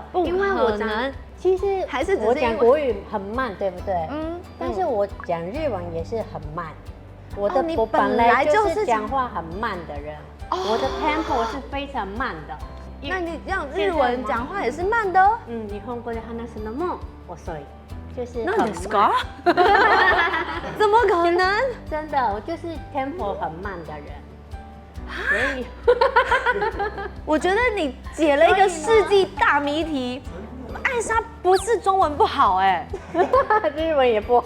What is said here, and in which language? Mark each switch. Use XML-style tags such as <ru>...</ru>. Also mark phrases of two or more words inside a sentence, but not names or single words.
<zh>因为我其实还是我讲国语很慢，对不对？但是我讲日文也是很慢。我本来就是讲话很慢的人，我的 tempo 是非常慢的。那你这样日文讲话也是慢的？</zh> <ja>日本語で話すのも遅い，</ja> <zh>就是那你是か？怎么可能？真的，我就是 tempo 很慢的人。所以，我觉得你解了一个世纪大谜题。艾莎不是中文不好日文也不好。</zh>